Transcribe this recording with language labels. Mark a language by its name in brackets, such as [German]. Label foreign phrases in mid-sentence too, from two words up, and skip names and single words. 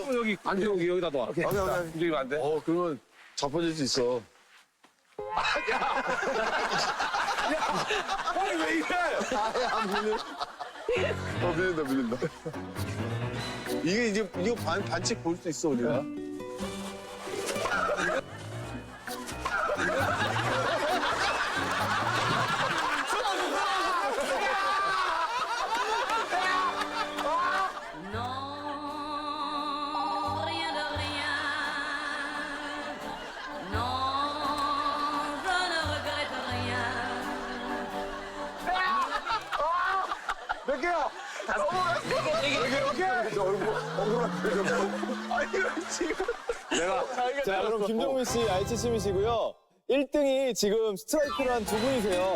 [Korean] 여기 앉아, 여기다 놔. 오케이. 움직이면 안 돼? 그러면 자빠질 수 있어. 형이 왜 이래? 밀린다. 이게 이제 이거 반칙 볼 수 있어 우리가. [French] Non, rien de rien. Non, je ne regrette rien. [Korean] 몇 개야? 자, 그럼 김종민 씨 아이치심이시고요. 1등이 지금 스트라이크로 한 두 분이세요.